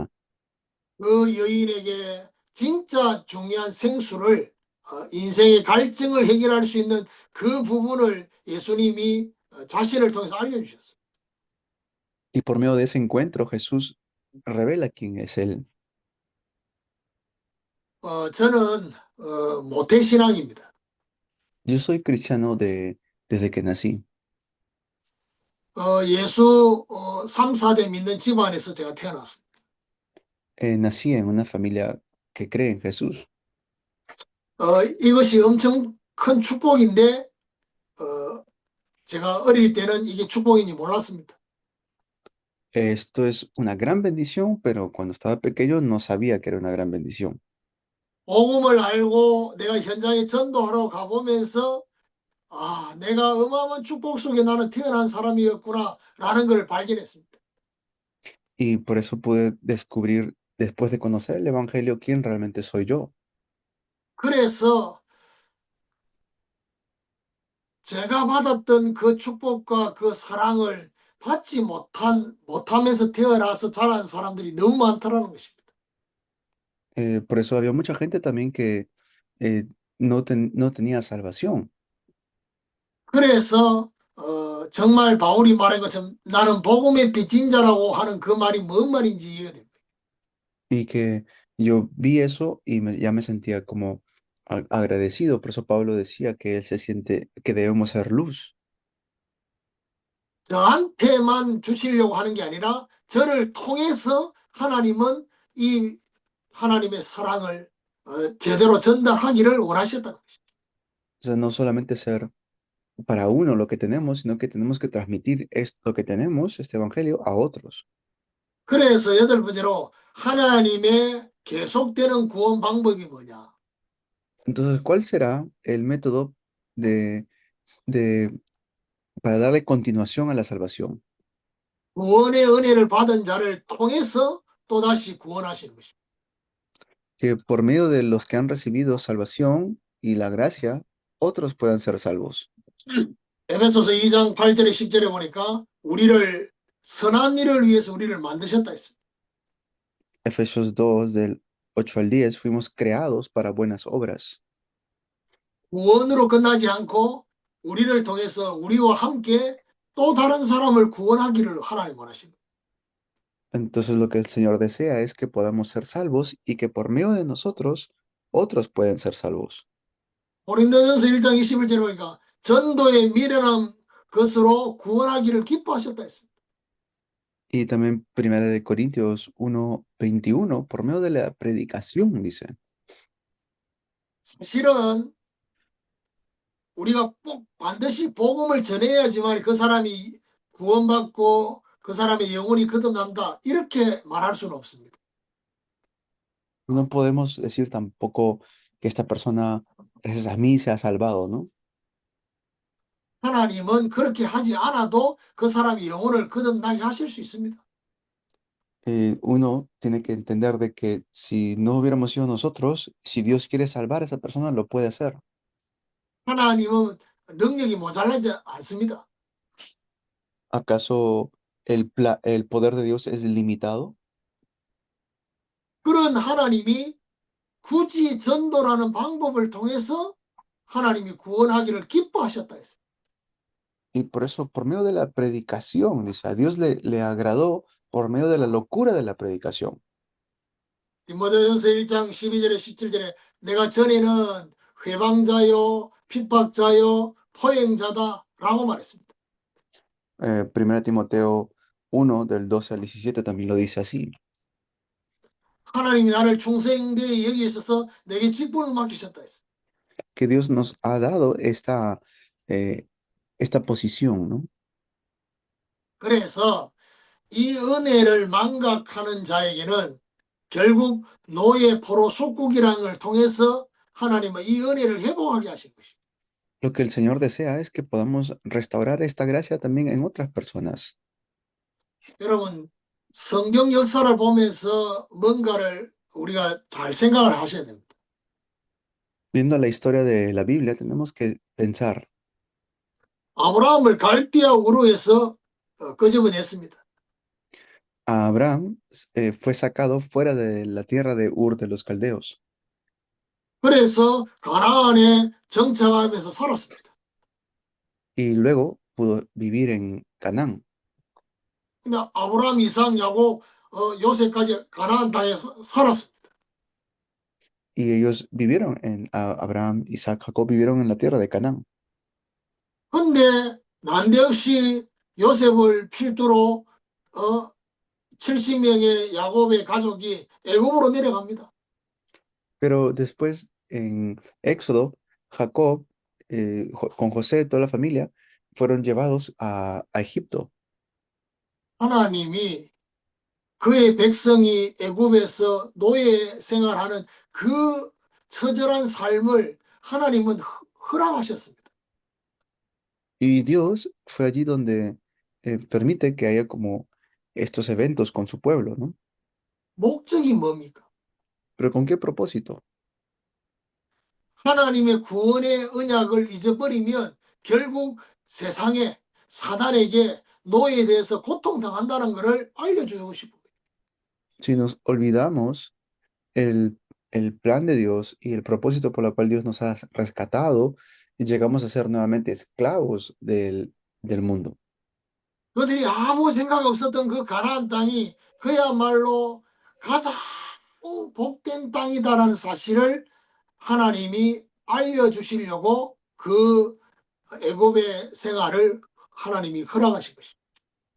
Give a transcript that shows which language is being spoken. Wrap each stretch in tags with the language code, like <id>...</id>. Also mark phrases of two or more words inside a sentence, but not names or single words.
<ko>그 여인에게 진짜 중요한 생수를 인생의 갈증을 해결할 수 있는 그 부분을 예수님이 자신을 통해서 알려주셨어요.</ko> <es>Y por medio de ese encuentro, Jesús revela quién es Él.</es> <ko>저는 모태신앙입니다.</ko> <es>Yo soy cristiano desde que nací.</es> <ko>예수 3, 4대 믿는 집안에서 제가 태어났습니다.</ko> <es>Nací en una familia que cree en Jesús.</es> <ko>이것이 엄청 큰 축복인데 제가 어릴 때는 이게 축복인지 몰랐습니다.</ko> <es>Esto es una gran bendición, pero cuando estaba pequeño no sabía que era una gran bendición.</es> <ko>복음을 알고 내가 현장에 전도하러 가보면서 내가 어마어마한 축복 속에 나는 태어난 사람이었구나라는 걸 발견했습니다.</ko> <es>Y por eso pude descubrir, después de conocer el Evangelio, quién realmente soy yo.</es> <ko>그래서 제가 받았던 그 축복과 그 사랑을 받지 못하면서 태어나서 자란 사람들이 너무 많다라는 것입니다.</ko> <es>Por eso había mucha gente también que no tenía salvación.</es> <ko>그래서 정말 바울이 말한 것처럼 나는 복음의 빚진 자라고 하는 그 말이 뭔 말인지 이해가 됩니다.</ko> <es>Y que yo vi eso y ya me sentía como agradecido. Por eso Pablo decía que él se siente que debemos ser luz.</es> <ko>저한테만 주시려고 하는 게 아니라 저를 통해서 하나님은 이 하나님의 사랑을 제대로 전달하기를 원하셨다는 것입니다.</ko> <es>O sea, no solamente ser para uno lo que tenemos, sino que tenemos que transmitir esto que tenemos, este evangelio, a otros.</es> <ko>그래서 여덟 번째로 하나님의 계속되는 구원 방법이 뭐냐?</ko> <es>Entonces, ¿cuál será el método de, de, para darle continuación a la salvación?</es> <ko>구원의 은혜를 받은 자를 통해서 또다시 구원하시는 것입니다.</ko> <es>Que por medio de los que han recibido salvación y la gracia, otros puedan ser salvos.</es> <ko>에베소서 2장 8절에 10절에 보니까 우리를 선한 일을 위해서 우리를 만드셨다 했습니다.</ko> <es>Efesios 2, del 8 al 10, fuimos creados para buenas obras.</es> <ko>구원으로 끝나지 않고 우리를 통해서 우리와 함께 또 다른 사람을 구원하기를 하나님 원하십니다.</ko> <es>Entonces lo que el Señor desea es que podamos ser salvos y que por medio de nosotros, otros pueden ser salvos.</es> <ko>고린도전서 1장 21절에 보니까 전도의 미련한 것으로 구원하기를 기뻐하셨다 했습니다.</ko> <es>Y también Primera de Corintios 1:21, por medio de la predicación, dice.</es> <ko>사실은 우리가 꼭 반드시 복음을 전해야지만 그 사람이 구원받고 그 사람의 영혼이 거듭난다 이렇게 말할 수는 없습니다.</ko> <es>No podemos decir tampoco que esta persona, gracias a mí, se ha salvado, ¿no?</es> <ko>하나님은 그렇게 하지 않아도 그 사람이 영혼을 거듭나게 하실 수 있습니다.</ko> <es>Uno tiene que entender de que si no hubiéramos sido nosotros, si Dios quiere salvar a esa persona, lo puede hacer.</es> <ko>하나님은 능력이 모자라지 않습니다.</ko> <es>¿Acaso el poder de Dios es limitado?</es> <ko>그런 하나님이 굳이 전도라는 방법을 통해서 하나님이 구원하기를 기뻐하셨다 했어요.</ko> <es>Y por eso, por medio de la predicación, dice, a Dios le agradó por medio de la locura de la predicación.</es> <ko>디모데전서 1장 12절에 17절에 내가 전에는 회방자요 핍박자요 포행자다라고 말했습니다.</ko> <es>Primera Timoteo 1, del 12 al 17 también lo dice así,</es> <ko>하나님이 나를 중생되이 여기 있어서 내게 직분을 맡기셨다 했어요.</ko> <es>que Dios nos ha dado esta posición, ¿no?</es> <ko>그래서 이 은혜를 망각하는 자에게는 결국 노예 포로 속국이라는 걸 통해서 하나님은 이 은혜를 회복하게 하신 것입니다.</ko> <es>Lo que el Señor desea es que podamos restaurar esta gracia también en otras personas.</es> <ko>여러분 성경 역사를 보면서 뭔가를 우리가 잘 생각을 하셔야 됩니다.</ko> <es>Viendo la historia de la Biblia, tenemos que pensar,</es> <ko>아브라함을 갈대아 우르에서 끄집어냈습니다.</ko> <es>a Abraham fue sacado fuera de la tierra de Ur de los Caldeos.</es> <ko>그래서 가나안에 정착하면서 살았습니다.</ko> <es>Y luego pudo vivir en Canaán.</es> <ko>근데 아브라함, 이삭, 야곱, 요셉까지 가나안 땅에 살았습니다.</ko> <es>Y ellos vivieron Abraham, Isaac, Jacob vivieron en la tierra de Canaán.</es> <ko>근데 난데없이 요셉을 필두로 70명의 야곱의 가족이 애굽으로 내려갑니다.</ko> <es>Pero después en Éxodo, Jacob, con José, toda la familia, fueron llevados a Egipto.</es> <ko>하나님이 그의 백성이 애굽에서 노예 생활하는 그 처절한 삶을 하나님은 허락하셨습니다.</ko> <es>Y Dios fue allí donde permite que haya como estos eventos con su pueblo, ¿no?</es> <ko>목적이 뭡니까?</ko> <es>Pero ¿con qué propósito?</es> <ko>하나님의 구원의 언약을 잊어버리면 결국 세상에 사단에게 노예에 대해서 고통당한다는 것을 알려주고 싶어요.</ko> <es>Si nos olvidamos el plan de Dios y el propósito por el cual Dios nos ha rescatado y llegamos a ser nuevamente esclavos del mundo.</es> <ko>그들이 아무 생각 없었던 그 가나안 땅이 그야말로 가장 복된 땅이다라는 사실을 하나님이 알려주시려고 그 애굽의 생활을 하나님이 허락하신 것입니다.</ko>